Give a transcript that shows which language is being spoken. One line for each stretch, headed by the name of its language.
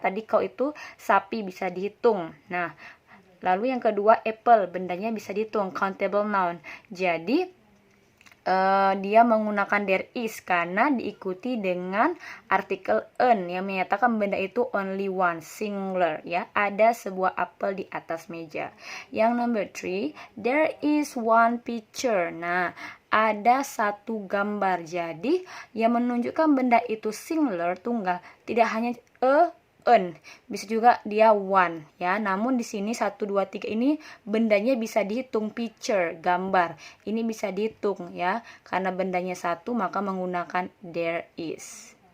Indonesian: Tadi cow itu sapi, bisa dihitung. Nah, lalu yang kedua apple, bendanya bisa dihitung, countable noun. Jadi dia menggunakan there is karena diikuti dengan artikel an yang menyatakan benda itu
English: only one,
Indonesian: singular, ya. Ada sebuah apel di atas meja. Yang
English: number 3, there is one picture.
Indonesian: Nah, ada satu gambar. Jadi yang menunjukkan benda itu singular, tunggal, tidak hanya an, bisa juga dia one, ya. Namun di sini 1 2 3 ini bendanya bisa dihitung, picture, gambar. Ini bisa dihitung, ya. Karena bendanya satu, maka menggunakan there is.